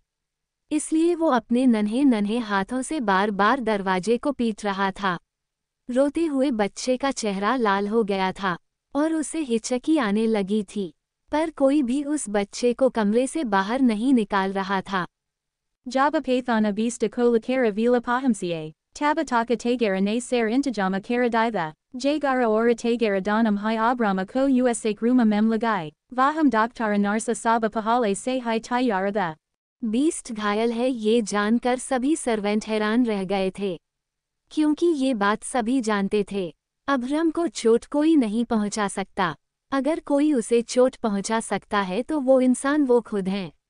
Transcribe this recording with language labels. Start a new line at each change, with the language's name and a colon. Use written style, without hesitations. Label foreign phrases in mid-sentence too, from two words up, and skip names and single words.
Hindi: इसलिए वो अपने नन्हे नन्हे हाथों से बार बार दरवाजे को पीट रहा था। रोते हुए बच्चे का चेहरा लाल हो गया था और उसे हिचकी आने लगी थी, पर कोई भी उस बच्चे को कमरे से बाहर नहीं निकाल रहा था। जब पठान बीस्ट को लेकर विला पहुंचे, तब तक तेगर ने सब इंतजाम कर दिया था, जिगर और तेगर दोनों ही अभ्रम को उसके रूम में लाए, वहां डॉक्टर नर्स सब पहले से ही तैयार थे. बीस्ट घायल है ये जानकर सभी सर्वेंट हैरान रह गए थे, क्योंकि ये बात सभी जानते थे। अभ्रम को चोट कोई नहीं पहुंचा सकता। अगर कोई उसे चोट पहुंचा सकता है तो वो इंसान वो खुद हैं।